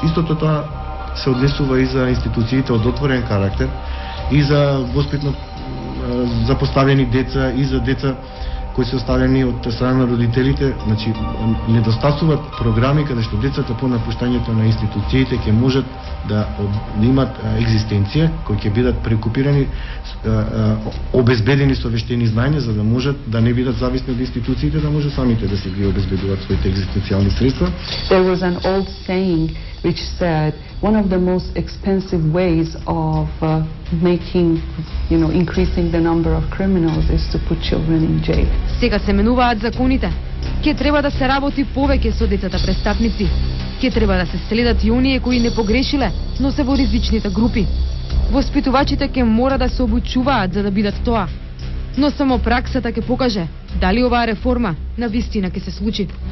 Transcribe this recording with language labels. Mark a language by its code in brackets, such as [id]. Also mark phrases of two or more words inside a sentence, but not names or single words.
[mk] Истото тоа се однесува и за институциите од отворен карактер, и за воспитно запоставени деца, и за деца кои се оставени од страна на родителите, значи недостасуваат програми каде што децата по напуштањето на институциите ќе можат да имат екзистенција, кои ќе бидат прекупирани, обезбедени со вештини знаења за да можат да не бидат зависни од институциите, да може самите да се ги обезбедуваат своите екзистенцијални средства. [en] There was an old saying which said one of the most expensive ways of increasing the number of criminals is to put children in jail. [mk] Сега се менуваат законите. Ке треба да се работи повеќе со децата престапници. Ке треба да се следат и оние кои не погрешиле, но се во ризичните групи. Воспитувачите ке мора да се обучуваат за да бидат тоа. Но само праксата ке покаже дали оваа реформа на вистина ке се случи.